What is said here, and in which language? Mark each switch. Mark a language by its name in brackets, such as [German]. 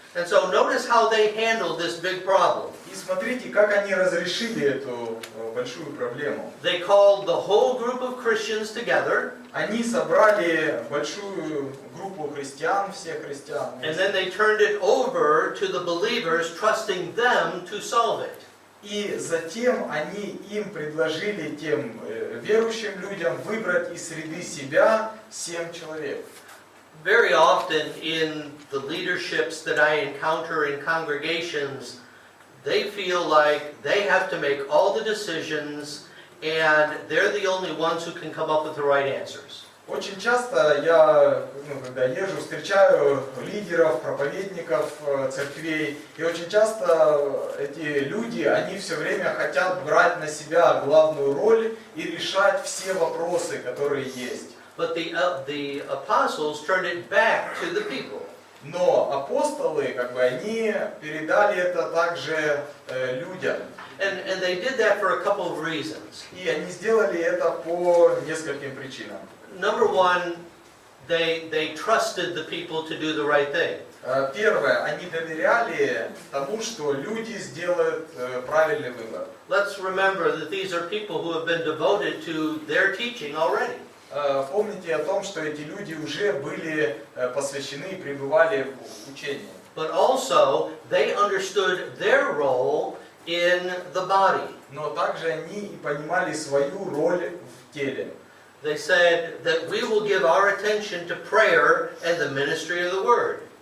[English] And so notice how they handled this big problem. [Russian] И смотрите, как они разрешили эту большую проблему. [English] They called the whole group of Christians together. [Russian] Они собрали большую группу христиан, всех христиан. [English] And then they turned it over to the believers, trusting them to solve it. [Russian] И затем они им предложили, тем верующим людям, выбрать из среды себя 7 человек. [English] Very often in the leaderships that I encounter in congregations, they feel like they have to make all the decisions and they're the only ones who can come up with the right answers. [Russian] Очень часто я, когда езжу, встречаю лидеров, проповедников церквей, и очень часто эти люди, они все время хотят брать на себя главную роль и решать все вопросы, которые есть. [English] But the apostles turned it back to the people. [Russian] Но апостолы, они передали это также людям. [English] And they did that for a couple of reasons. [Russian] И они сделали это по нескольким причинам. [English] Number one, they trusted the people to do the right thing. [Russian] Первое, они доверяли тому, что люди сделают правильный выбор. [English] Let's remember that these are people who have been devoted to their teaching already. [Russian] Помните о том, что эти люди уже были посвящены и пребывали в учении. [English] But also, they understood their role in the body. [Russian] Но также они и понимали свою роль в теле. [English] They said that we will give our attention to prayer and the ministry of the word.